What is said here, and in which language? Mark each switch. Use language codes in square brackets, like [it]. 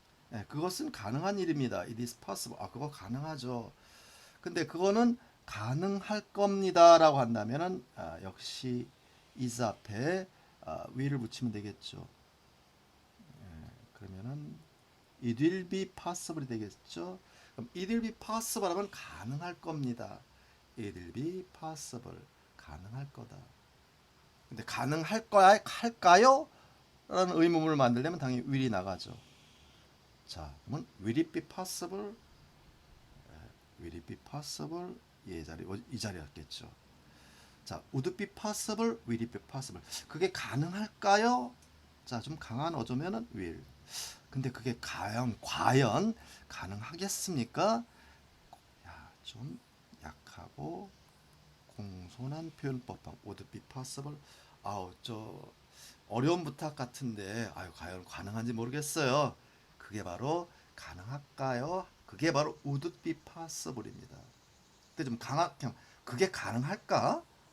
[ko] 네, 그것은 가능한 일입니다. [en] It is possible. [ko] 그거 가능하죠. 근데 그거는 가능할 겁니다라고 한다면은 역시 is 앞에 will을 붙이면 되겠죠. 그러면은 [en] it will be possible이 [ko] 되겠죠. 그럼 [en] it will be possible [ko] 하면 가능할 겁니다. [en] it will be possible. [ko] 가능할 거다. 근데 가능할 거야 할까요? 라는 의문문을 만들려면 당연히 will이 나가죠. 자, 그러면 [en] will it be possible? will it be possible? [ko] 이 자리였겠죠. 자, [en] would it be possible? will it be possible? [ko] 그게 가능할까요? 자, 좀 강한 어조면은 will. 근데 그게 과연 가능하겠습니까? 좀 약하고 공손한 표현법방 [en] would it be possible? [ko] 저 어려운 부탁 같은데 과연 가능한지 모르겠어요. 그게 바로 가능할까요? 그게 바로 [en] would it be possible [ko] 입니다. 근데 좀 그냥 그게 가능할까?